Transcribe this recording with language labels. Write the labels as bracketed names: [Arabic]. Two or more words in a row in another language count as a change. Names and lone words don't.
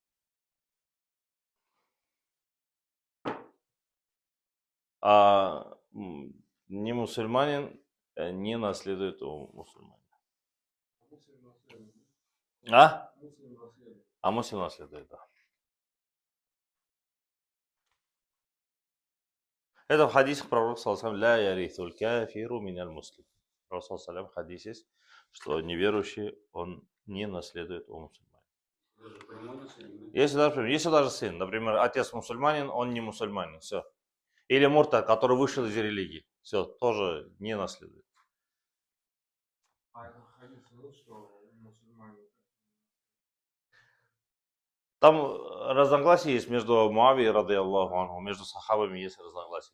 [Russian] А не мусульманин не наследует у мусульманина. А? А муслим наследует, да. Это в хадисах пророк [Arabic] صلى الله لا يرث الكافر من المسلم. [Russian] Пророк саллаллаху в хадисе есть, что неверующий, он не наследует у мусульманина. Если даже сын, например, отец мусульманин, он не мусульманин, все. Или муртад, который вышел из религии, все, тоже не наследует. Там разногласия есть между Муавией, [Arabic] رضي الله عنه, [Russian] между сахабами есть разногласия.